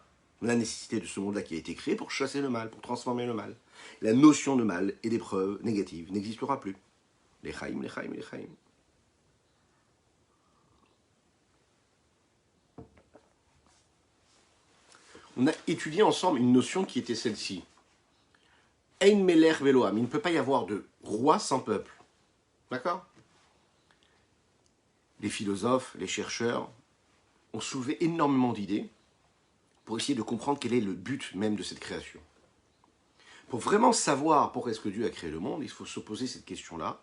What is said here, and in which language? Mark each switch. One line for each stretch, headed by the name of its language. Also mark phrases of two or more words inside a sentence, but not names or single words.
French: La nécessité de ce monde-là qui a été créé pour chasser le mal, pour transformer le mal. La notion de mal et d'épreuve négative n'existera plus. Les chaim, les chaim, les chaim. On a étudié ensemble une notion qui était celle-ci.
Hebrew: אין מלך ולא עם.
French: Il ne peut pas y avoir de roi sans peuple. D'accord? Les philosophes, les chercheurs ont soulevé énormément d'idées pour essayer de comprendre quel est le but même de cette création. Pour vraiment savoir pourquoi est-ce que Dieu a créé le monde, il faut se poser cette question-là.